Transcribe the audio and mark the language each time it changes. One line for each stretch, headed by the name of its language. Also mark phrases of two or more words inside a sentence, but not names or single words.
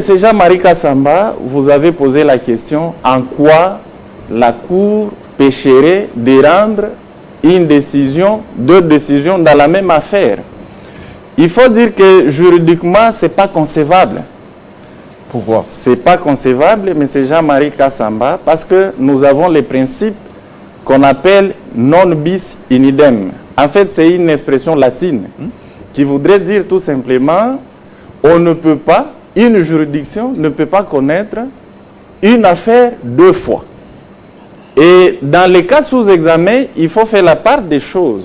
French: Jean-Marie Kassamba, vous avez posé la question en quoi la Cour pécherait de rendre une décision, deux décisions dans la même affaire. Il faut dire que juridiquement, ce n'est pas concevable. Pourquoi? Ce n'est pas concevable, M. Jean-Marie Kassamba, parce que nous avons les principes qu'on appelle
Latin: non bis in idem.
French: En fait, c'est une expression latine qui voudrait dire tout simplement on ne peut pas, une juridiction ne peut pas connaître une affaire deux fois. Et dans les cas sous examen, il faut faire la part des choses.